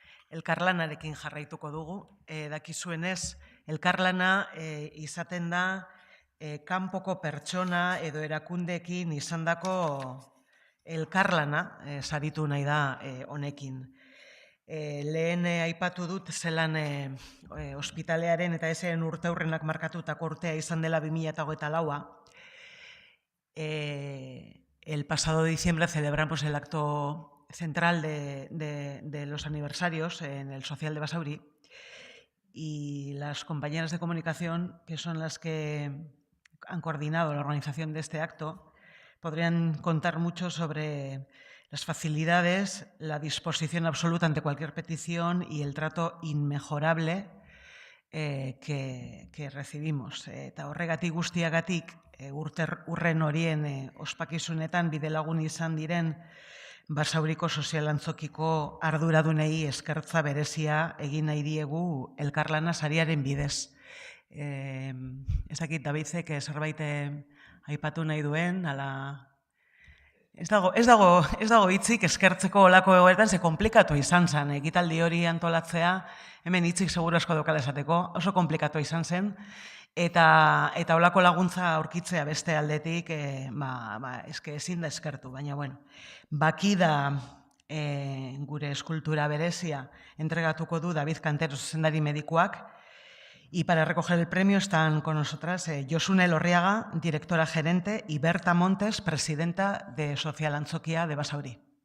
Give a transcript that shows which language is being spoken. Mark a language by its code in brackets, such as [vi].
[eu] Elkarlanarekin jarraituko dugu. Dakizuenez, elkarlana izaten da kanpoko pertsona edo erakundeekin izandako elkarlana saritu nahi da honekin. Lehen aipatu dut zelan ospitalearen eta ezaren urteurrenak markatutako urtea izan dela 2024. [es] El pasado diciembre celebramos el acto central de los aniversarios en el Social de Basauri y las compañeras de comunicación, que son las que han coordinado la organización de este acto, podrían contar mucho sobre las facilidades, la disposición absoluta ante cualquier petición y el trato inmejorable que recibimos. [eu] Eta horregatik guztiagatik, urren horien ospakizunetan bidelagun izan diren Basauriko sozialantzokiko arduradunei eskertza berezia egin nahi diegu elkarlana sariaren bidez. Ez dakit Davidek zerbait aipatu nahi duen, ala... Ez dago hitzik eskertzeko olako egoetan, ze komplikatu izan zen. Ekitaldi hori antolatzea, hemen hitzik seguru asko daukala esateko, oso komplikatu izan zen, eta olako laguntza aurkitzea beste aldetik, eske ezin da eskertu, baina bueno, baki da gure eskultura berezia entregatuko du David Cantero zuzendari medikuak. [es] Y para recoger el premio están con nosotras Josune Elorriaga, directora gerente, y Berta Montes, presidenta de Social Antzokia de Basauri.